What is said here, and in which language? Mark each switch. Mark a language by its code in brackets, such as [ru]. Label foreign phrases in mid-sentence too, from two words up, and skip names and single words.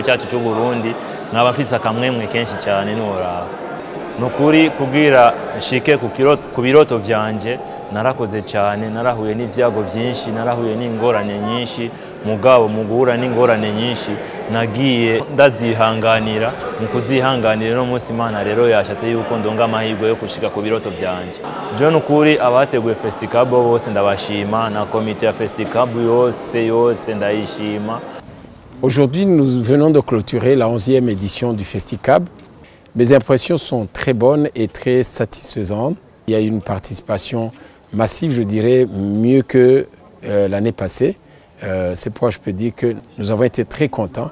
[rn] cyacu cy'u Burundi nkaba mfise akamwemwe kenshi cyane ntiworaba nukuri kubwira nshike ku biroto vyanje narakoze cyane narahuye n'ivyago byinshi narahuye n'ingorane nyinshi mugabo mu guhura n'ingorane nyinshi nagiye ndazihanganira mu kuzihanganira no munsi Imana rero yashatse yuko ndonga amahirwe yo gushika ku biroto byanje byo nukuri abateguye Festicab bose ndabashima na komite ya Festicab yose ndayishima. [fr] Aujourd'hui, nous venons de clôturer la 11e édition du Festicab. Mes impressions sont très bonnes et très satisfaisantes. Il y a eu une participation massive, je dirais, mieux que l'année passée. C'est pourquoi je peux dire que nous avons été très contents.